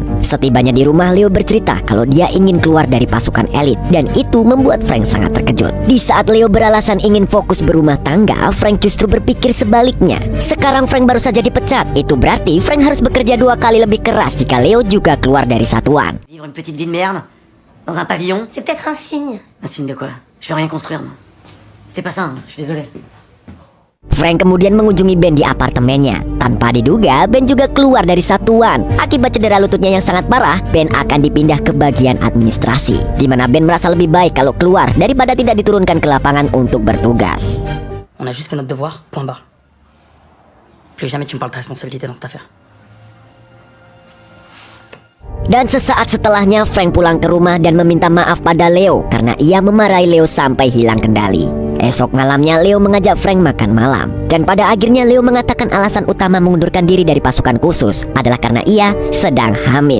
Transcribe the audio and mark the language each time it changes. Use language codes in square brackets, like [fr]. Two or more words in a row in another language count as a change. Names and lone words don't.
[id] Setibanya di rumah, Leo bercerita kalau dia ingin keluar dari pasukan elit, dan itu membuat Frank sangat terkejut. Di saat Leo beralasan ingin fokus berumah tangga, Frank justru berpikir sebaliknya. Sekarang Frank baru saja dipecat, itu berarti Frank harus bekerja 2 kali lebih keras jika Leo juga keluar dari satuan. [fr] Vivre une petite vie de merde dans un pavillon. C'est peut-être un signe. Un signe de quoi? Je veux rien construire, moi. C'était pas ça, hein. Je suis désolé. [id] Frank kemudian mengunjungi Ben di apartemennya. Tanpa diduga, Ben juga keluar dari satuan. Akibat cedera lututnya yang sangat parah, Ben akan dipindah ke bagian administrasi, di mana Ben merasa lebih baik kalau keluar daripada tidak diturunkan ke lapangan untuk bertugas. [fr] On a juste fait notre devoir, point barre. Plus jamais tu me parles de responsabilité dans cette affaire. [id] Dan sesaat setelahnya, Frank pulang ke rumah dan meminta maaf pada Leo karena ia memarahi Leo sampai hilang kendali. Esok malamnya Leo mengajak Frank makan malam, dan pada akhirnya Leo mengatakan alasan utama mengundurkan diri dari pasukan khusus adalah karena ia sedang hamil.